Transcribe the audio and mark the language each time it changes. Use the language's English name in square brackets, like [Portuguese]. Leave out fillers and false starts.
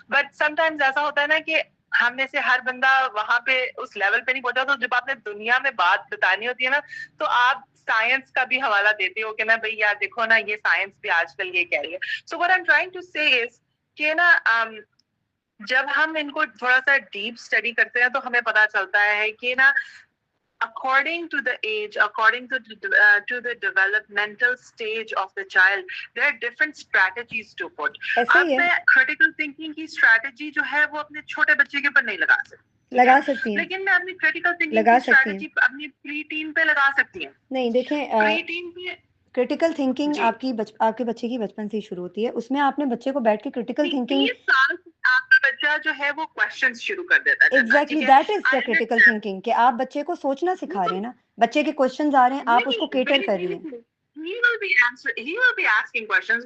[English] But sometimes [Urdu] ایسا ہوتا ہے نا کہ ہم میں سے ہر بندہ وہاں پہ اس لیول پہ نہیں پہنچا. تو جب آپ نے دنیا میں بات بتانی ہوتی ہے نا تو آپ سائنس کا بھی حوالہ دیتے ہو کہ نا بھئی یار دیکھو نا یہ سائنس بھی آج کل یہ کہہ رہی ہے. [English] So what I'm trying to say is [Urdu] کہ نا جب ہم ان کو تھوڑا سا ڈیپ اسٹڈی کرتے ہیں تو ہمیں پتا چلتا ہے کہ نا [English] according to the age, according to the developmental stage of the child, there are different strategies to put. [Urdu] اب میں critical thinking کی strategy جو ہے وہ اپنے چھوٹے بچے کے اوپر نہیں لگا سکتی. لگا سکتی ہیں. لیکن میں اپنی critical thinking کی strategy اپنی پری ٹین پہ لگا سکتی ہوں. نہیں دیکھیں پری ٹین پہ کریٹیکل تھنکنگ آپ کے بچے کی بچپن سے ہی شروع ہوتی ہے. اس میں آپ نے بچے کو بیٹھ کے کریٹیکل تھنکنگ 30 سال آپ کا بچہ جو ہے وہ کوسچنز شروع کر دیتا ہے. [English] exactly that is the critical thinking [Urdu] کہ آپ بچے کو سوچنا سکھا رہے ہیں نا. بچے کے کوشچنز آ رہے ہیں، آپ اس کو کیٹر کر رہی ہیں. [English] He will be asking questions.